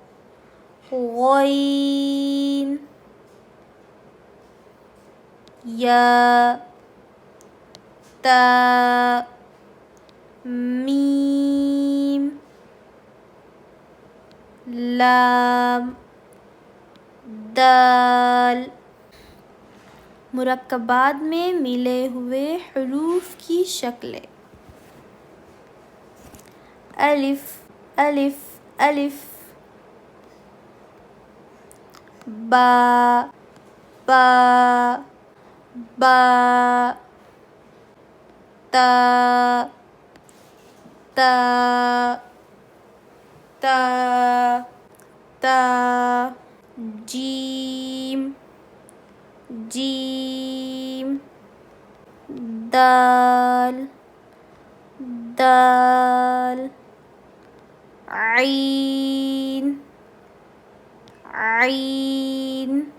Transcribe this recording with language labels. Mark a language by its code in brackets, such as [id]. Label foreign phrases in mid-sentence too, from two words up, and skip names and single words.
[ur] غین۔ یا. تا۔ میم. Lam. दाल। مرکبات میں ملے ہوئے حروف کی شکلیں. الف الف الف, با با با, تا تا تا تا, جیم جیم، دال دال، عین عین